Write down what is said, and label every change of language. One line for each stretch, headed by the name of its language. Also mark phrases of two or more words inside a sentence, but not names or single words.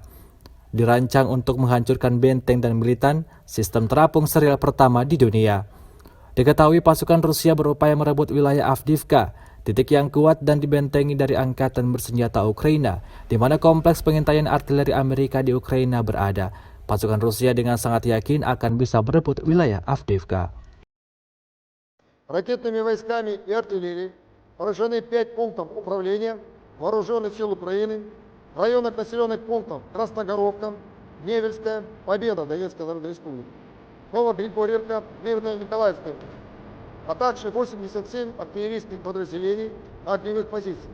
Indonesian: Dirancang untuk menghancurkan benteng dan militan, sistem terapung serial pertama di dunia. Diketahui pasukan Rusia berupaya merebut wilayah Avdiivka, titik yang kuat dan dibentengi dari angkatan bersenjata Ukraina, di mana kompleks pengintaian artileri Amerika di Ukraina berada. Pasukan Rusia dengan sangat yakin akan bisa merebut wilayah Avdiivka.
Russian: Ракетными войсками и артиллерией поражены 5 пунктов управления Вооруженных сил Украины, в районах населенных пунктов Красногоровка, Невельская, Победа Донецкой Народной Республики, Новогригорьевка, Николаевская, а также 87 артиллерийских подразделений на огневых позициях.